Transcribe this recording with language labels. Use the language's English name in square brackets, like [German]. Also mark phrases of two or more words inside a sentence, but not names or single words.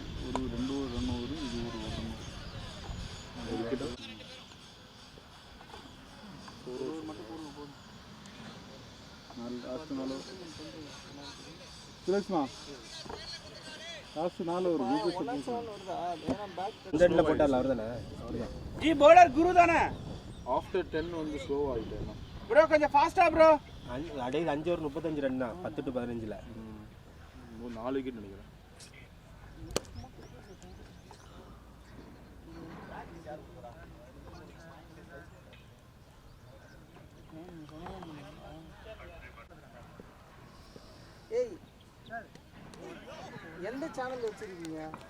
[Tamil] ஒரு 2 ஓவர் [English] run over, [Tamil] இது ஒரு ரன் ஓவர். [English] last 4 over [Tamil] சுரேஷ்மா, [English] last 4 over [Tamil] இந்த இடத்துல போட்டார்ல அவர் தானே? அவர் தான். जी बॉलर गुरु தானே? ஆஃப்டர் 10 வந்து ஸ்லோ ஆகிட்டேன். ப்ரோ கொஞ்சம் ஃபாஸ்டா ப்ரோ. அடையில் 5 ஓவர் 35 ரன் தான் 10 to 15ல் 4 விக்கெட் நினைக்கிறேன். ஏய் எந்த சேனல் வச்சுருக்கீங்க?